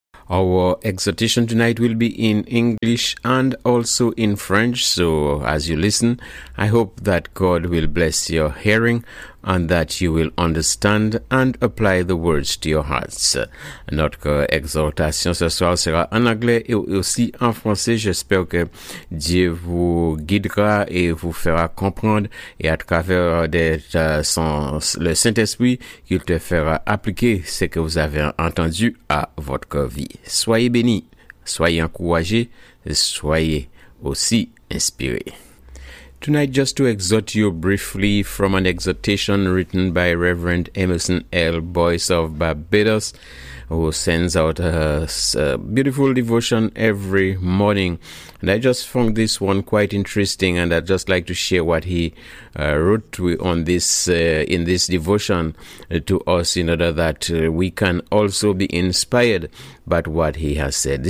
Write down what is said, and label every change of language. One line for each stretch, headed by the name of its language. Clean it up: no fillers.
English: Our exhortation tonight will be in English and also in French. So as you listen, I hope that God will bless your hearing and that you will understand and apply the words to your hearts.
French: Notre exhortation ce soir sera en anglais et aussi en français. J'espère que Dieu vous guidera et vous fera comprendre et à travers le Saint-Esprit, il te fera appliquer ce que vous avez entendu à votre vie. Soyez bénis, soyez encouragés, soyez aussi inspirés.
English: Tonight, just to exhort you briefly from an exhortation written by Reverend Emerson L. Boyce of Barbados, who sends out a beautiful devotion every morning. And I just found this one quite interesting, and I'd just like to share what he wrote in this devotion to us in order that we can also be inspired by what he has said.